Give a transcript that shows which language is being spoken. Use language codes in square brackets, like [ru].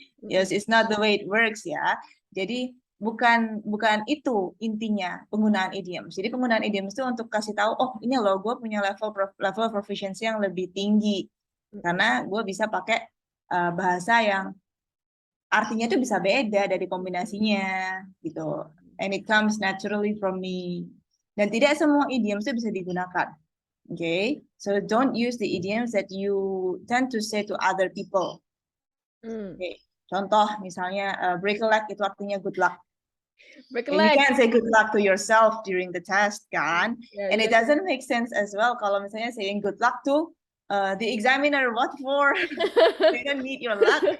[en] Yes, it's not the way it works ya. [id] Jadi bukan itu intinya penggunaan idiom. Jadi penggunaan idiom itu untuk kasih tahu, oh ini loh gue punya level proficiency yang lebih tinggi karena gue bisa pakai bahasa yang artinya itu bisa beda dari kombinasinya gitu. [en] And it comes naturally from me. [id] Dan tidak semua idiom itu bisa digunakan. [en] Okay, so don't use the idioms that you tend to say to other people. Okay, [id] contoh misalnya [en] break a leg [id] itu artinya [en] good luck. Break a And you leg. can't say good luck to yourself during the test, kan? Yeah, And it doesn't make sense as well [id] kalau misalnya [en] saying good luck to the examiner. What for? They don't need your luck.